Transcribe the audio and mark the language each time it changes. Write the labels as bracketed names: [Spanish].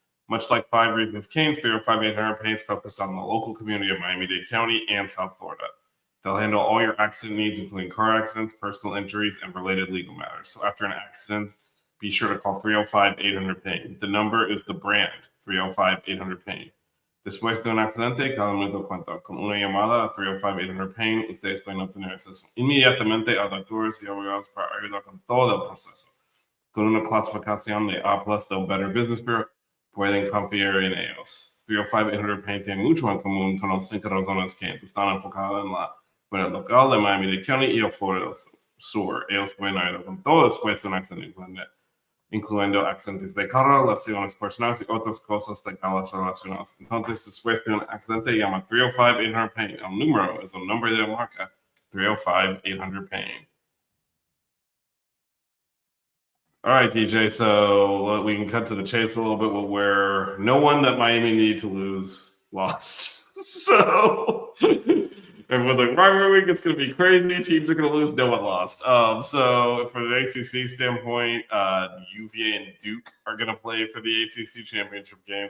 [English] Much like 5 Reasons Canes, 305-800-PAIN is focused on the local community of Miami-Dade County and South Florida. They'll handle all your accident needs, including car accidents, personal injuries, and related legal matters. So after an accident, be sure to call 305-800-PAIN. The number is the brand, 305-800-PAIN. [Spanish] Después de un accidente, cada minuto cuenta. Con una llamada a 305-800-PAIN, ustedes pueden obtener acceso inmediatamente a doctores y abogados para ayudar con todo el proceso. Con una clasificación de A+ del Better Business Bureau, pueden confiar en ellos. 305-800-PAIN tiene mucho en común con las 5 razones que están enfocadas en la comunidad local de Miami-Dade County y el Florida Sur. Ellos pueden ayudar con todo después de un accidente, incluyendo accidentes de carro, lesiones personales y otras cosas legales relacionadas. Entonces, después de un accidente, llama 305-800-PAIN. El número es el nombre de la marca, 305-800-PAIN. [English] All right, DJ, so we can cut to the chase a little bit where no one that Miami needed to lose lost. So everyone's like, rivalry week, it's going to be crazy. Teams are going to lose. No one lost. So from the ACC standpoint, UVA and Duke are going to play for the ACC championship game.